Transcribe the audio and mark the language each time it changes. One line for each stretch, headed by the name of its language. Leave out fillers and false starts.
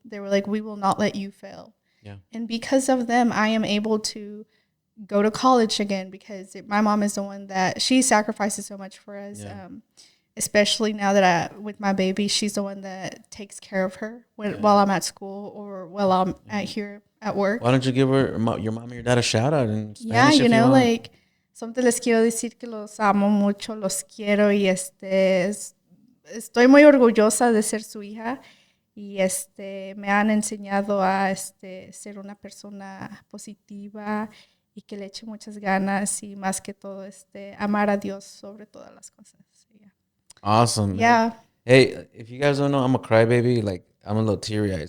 English: They were like, we will not let you fail. Yeah. And because of them, I am able to go to college again, because my mom is the one that she sacrifices so much for us. Yeah. Especially now that with my baby, she's the one that takes care of her while I'm at school or while I'm at here at work. Why don't you give your mom and your dad a shout out in Yeah, Spanish if you want?
Spanish: like, solamente les quiero decir que los amo mucho, los quiero y estoy muy orgullosa de ser su hija y me han enseñado a ser una persona positiva y que le eche muchas ganas y más que todo amar a Dios sobre todas las cosas.
English: Yeah. Awesome, man. Yeah. Hey, if you guys don't know, I'm a crybaby. Like I'm a little teary eyed.